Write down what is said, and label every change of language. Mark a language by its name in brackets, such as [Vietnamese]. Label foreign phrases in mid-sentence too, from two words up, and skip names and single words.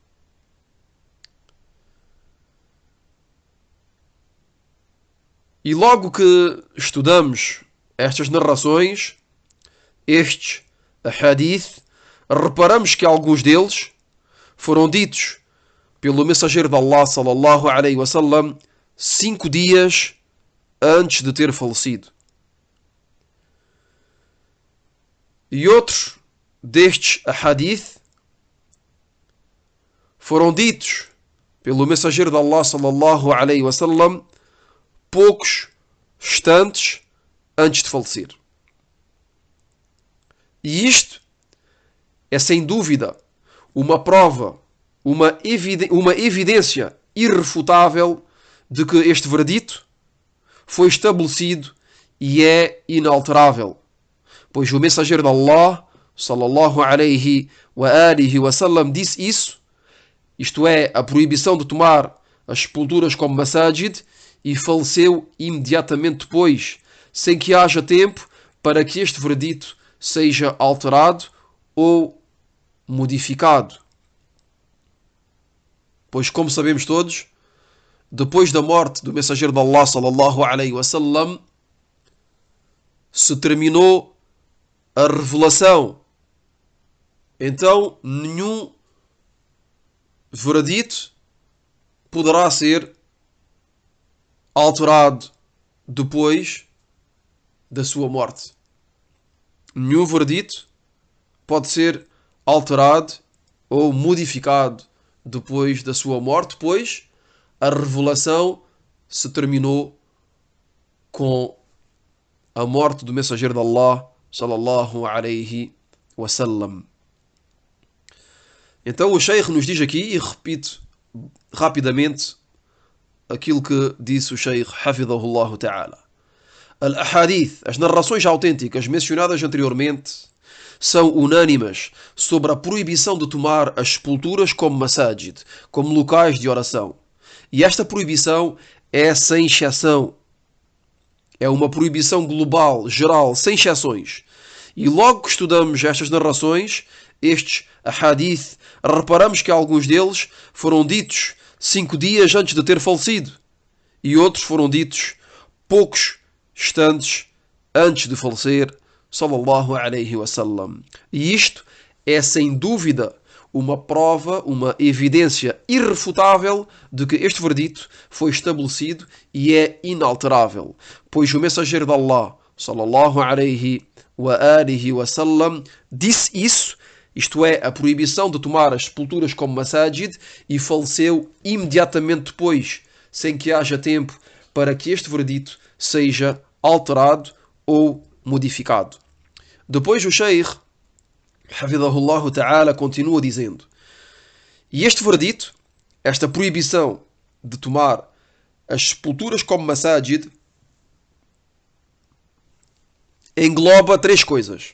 [Portuguese] E logo que estudamos estas narrações, estes hadith, reparamos que alguns deles foram ditos pelo mensageiro de Allah [Arabic] صلى الله عليه وسلم [Portuguese] 5 dias antes de ter falecido. E outros destes hadith foram ditos pelo mensageiro de Allah [Arabic] صلى الله عليه وسلم [Portuguese] poucos instantes antes de falecer. E isto é sem dúvida uma prova, uma evidência irrefutável de que este veredito foi estabelecido e é inalterável. Pois o mensageiro de Allah, [Arabic] صلى الله عليه وعلى آله وسلم, [Portuguese] disse isso, isto é, a proibição de tomar as sepulturas como masajid, e faleceu imediatamente depois, sem que haja tempo para que este veredito seja alterado ou modificado. Pois, como sabemos todos, depois da morte do mensageiro de Allah [Arabic] صلى الله عليه وسلم, [Portuguese] se terminou a revelação. Então, nenhum veredito poderá ser alterado depois da sua morte. Nenhum veredito pode ser alterado ou modificado depois da sua morte, pois a revelação se terminou com a morte do mensageiro de Allah [Arabic] صلى الله عليه وسلم. [Portuguese] Então o Sheikh nos diz aqui, e repito rapidamente aquilo que disse o Sheikh [Arabic] حفظه الله تعالى: [Portuguese] Al-Ahadith, as narrações autênticas mencionadas anteriormente, são unânimes sobre a proibição de tomar as sepulturas como masajid, como locais de oração. E esta proibição é sem exceção. É uma proibição global, geral, sem exceções. E logo que estudamos estas narrações, estes ahadith, reparamos que alguns deles foram ditos 5 dias antes de ter falecido. E outros foram ditos poucos instantes antes de falecer, [Arabic] صلى الله عليه وسلم. [Portuguese] E isto é sem dúvida uma prova, uma evidência irrefutável de que este verdito foi estabelecido e é inalterável, pois o mensageiro de Allah, [Arabic] صلى الله عليه وعلى آله وسلم, [Portuguese] disse isso, isto é, a proibição de tomar as sepulturas como masajid, e faleceu imediatamente depois, sem que haja tempo para que este verdito seja alterado ou modificado. Depois o Sheikh, [Arabic] حفظه الله تعالى, [Portuguese] continua dizendo: e este verdito, esta proibição de tomar as sepulturas como masajid, engloba 3 coisas.